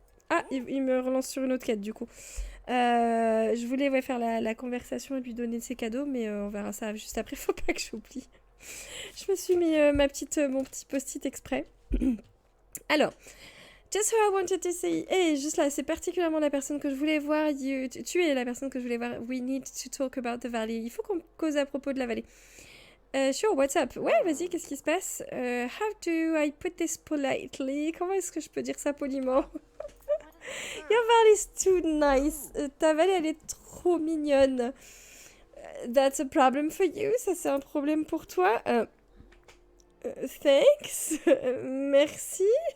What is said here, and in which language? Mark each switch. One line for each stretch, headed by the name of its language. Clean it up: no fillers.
French: Ah, il me relance sur une autre quête du coup. Je voulais faire la conversation et lui donner ses cadeaux, mais on verra ça juste après, faut pas que j'oublie. Je me suis mis mon petit post-it exprès.
English: Alors, just who I wanted to see.
French: Hey, juste là, c'est particulièrement la personne que je voulais voir. Tu es la personne que je voulais voir.
English: We need to talk about the valley.
French: Il faut qu'on cause à propos de la vallée.
English: Sure, what's up?
French: Ouais, vas-y, qu'est-ce qui se passe?
English: How do I put this politely?
French: Comment est-ce que je peux dire ça poliment?
English: Your valley is too nice.
French: Ta vallée, elle est trop mignonne.
English: That's a problem for you.
French: Ça, c'est un problème pour toi. Thanks. Merci.